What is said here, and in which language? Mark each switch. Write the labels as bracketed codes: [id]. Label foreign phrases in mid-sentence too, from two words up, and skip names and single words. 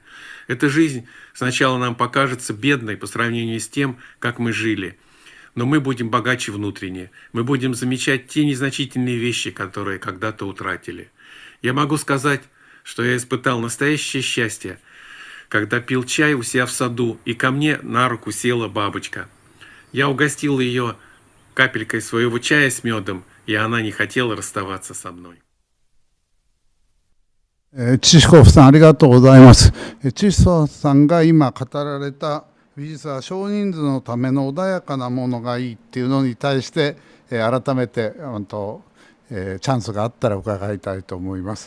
[ru] Эта жизнь сначала нам покажется бедной по сравнению с тем, как мы жили, но мы будем богаче внутренне, мы будем замечать те незначительные вещи, которые когда-то утратили. Я могу сказать, что я испытал настоящее счастье, когда пил чай у себя в саду, и ко мне на руку села бабочка. Я угостил ее капелькой своего чая с медом, и она не хотела расставаться со мной. [ja] チシコフさんありがとうございます。チシコフさんが今語られた美術は少人数のための穏やかなものがいいっていうのに対して改めてチャンスがあったら伺いたいと思います。